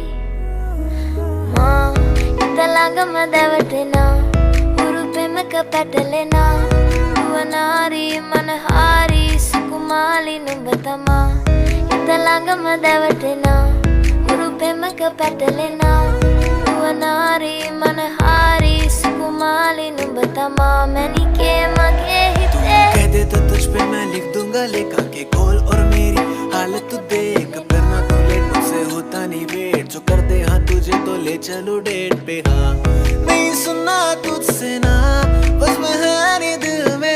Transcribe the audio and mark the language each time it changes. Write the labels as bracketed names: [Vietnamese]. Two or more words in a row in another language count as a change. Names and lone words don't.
[Sinhala] මා හිත ළඟම දැවටෙනා උරු පෙමක පැටලෙනා නුවනාරි මනහාරි සුකුමාලි නුඹ තමා හිත ළඟම දැවටෙනා උරු පෙමක පැටලෙනා නුවනාරි මනහාරි සුකුමාලි නුඹ තමා මැනිකේ මගේ හිතේ [Hindi] कह दे तो तुझ पे मैं लिख दूंगा लेखा के कॉल और मेरी हालत तू देख करना तू लेट मुझसे होता नहीं वेट जो कर दे हाँ तुझे तो ले चलूं डेट पे हाँ नहीं सुनना तुझसे ना बस मैं है नहीं दिल